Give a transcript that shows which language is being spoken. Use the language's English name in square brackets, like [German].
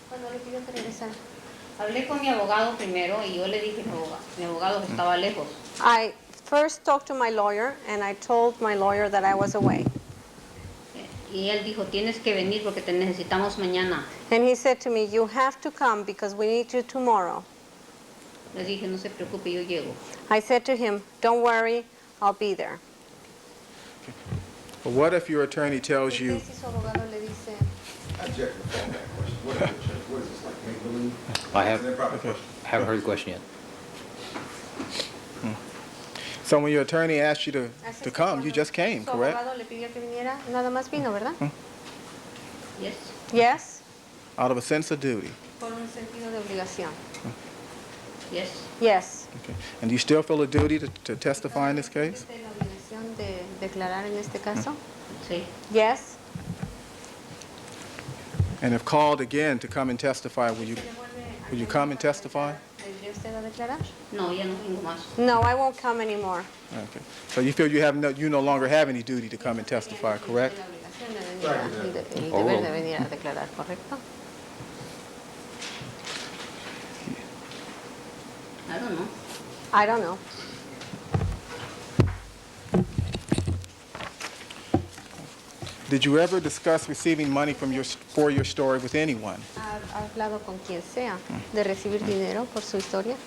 [Spanish] cuando le pidió que regresara? Hablé con mi abogado primero y yo le dije a mi abogado que estaba lejos. [English] I first talked to my lawyer and I told my lawyer that I was away. [Spanish] Y él dijo, tienes que venir porque te necesitamos mañana. [English] And he said to me, you have to come because we need you tomorrow. [Spanish] Le dije, no se preocupe, yo llego. [English] I said to him, don't worry, I'll be there. But what if your attorney tells you, I object to the fallback question. What is it, Judge? What is this, like make-believe? I Is that a proper Okay. question? haven't heard the question yet. so when your attorney asked you to come, you just came, [Spanish] Su [English] correct? [Spanish] abogado le pidió que viniera, nada más vino, ¿verdad? [English] Yes. Yes. Out of a sense of duty. [Spanish] Por un sentido de obligación. [English] Yes. Yes. Okay. And do you still feel a duty to testify in this case? [Spanish] ¿Siente la obligación de declarar en este caso? Sí. [English] Yes. And if called again to come and testify, will you come and testify? [Spanish] ¿Vendría usted a declarar? No, ya no vengo más. [English] No, I won't come anymore. Okay. So you feel you no longer have any duty to come and testify, correct? [Spanish] La obligación de venir el deber de venir a declarar, ¿correcto? [English] I don't know. I don't know. Did you ever discuss receiving money for your story with anyone? [Spanish] ¿Ha hablado con quien sea de recibir dinero por su historia?